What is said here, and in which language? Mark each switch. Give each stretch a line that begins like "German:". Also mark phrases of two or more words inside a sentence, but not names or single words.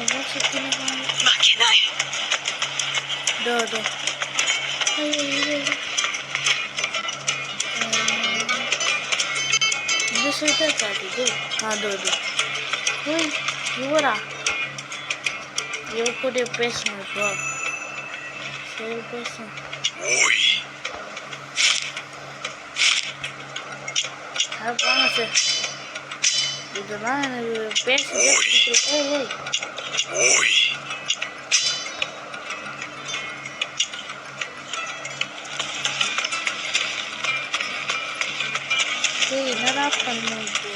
Tamil: சுற்றி
Japanese: 負けない。
Tamil: டோ இந்த சைட்டா காட்டுது அதோ ஓய் இவரா இவ கூட பேசணும் இப்போ சரி பேசணும்
Japanese: おい
Tamil: அது போங்க சார் இதெல்லாம் எனக்கு பேச ஏய்
Japanese: おい
Tamil: ஏய் என்னடா பண்ணுது